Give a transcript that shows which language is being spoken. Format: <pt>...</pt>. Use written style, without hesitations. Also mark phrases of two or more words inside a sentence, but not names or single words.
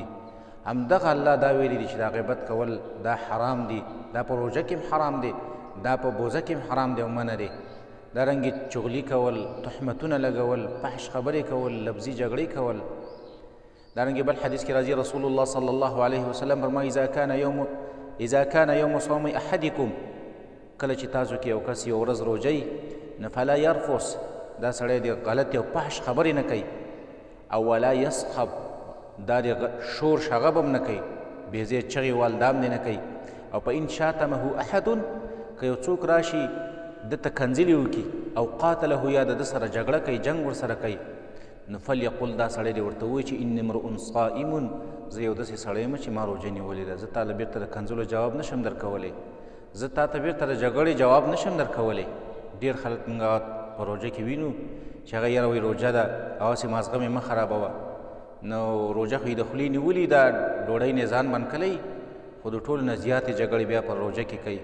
<ps>همدغه الله دا ویلي دي چې دا غیبت کول دا حرام دي، دا په روژه کې هم حرام دي، دا په بوزه کې هم حرام دی او منع دی. دارنګې چغلي کول، تهمتونه لګول، فحش خبرې کول، لفظي جګړې کول. دارنګې بل حدیث کې راځي رسول الله صلی الله علیه وسلم فرمایي:</ps> <ar>اذا كان یوم صوم احدکم،</ar> <ps>کله چې تاسو کې یو کس یو ورځ روژه نه،</ps> <ar>فلا یرفس،</ar> <ps>دا سړی د غلطې او فحش خبرې نه کوي، او</ps> <ar>ولا یصخب،</ar> <ps>دا د شور شغب هم نه کوي، بې ځایه چغې والدام دې نه کوي، او په</ps> <ar>ان شاتمه احد،</ar> <ps>که یو څوک راشي دته کنځلې وکړي او قاتله، یا د ده سره جګړه کوي، جنګ ورسره کوي، نو فلیقل، دا سړی دې ورته ووایي چې</ps> <ar>اني امرؤ صائم،</ar> <ps>زه یو داسې سړی یم چې ما روژه نیولې ده، زه تا له بېرته د کنځلو جواب نشم درکولی، زه تا ته بېرته د جګړې جواب نشم درکولی. ډېر خلک موږ په روژه کې وینو چې هغه یاره وایي روژه ده، هغسې مازغه مې مه خرابوه، نو روژه خو یې د خولې نیولي، دا ډوډۍ نه ځان بند کړی، خو د ټولو نه زیاتې جګړې بیا په روژه کې کوي.</ps>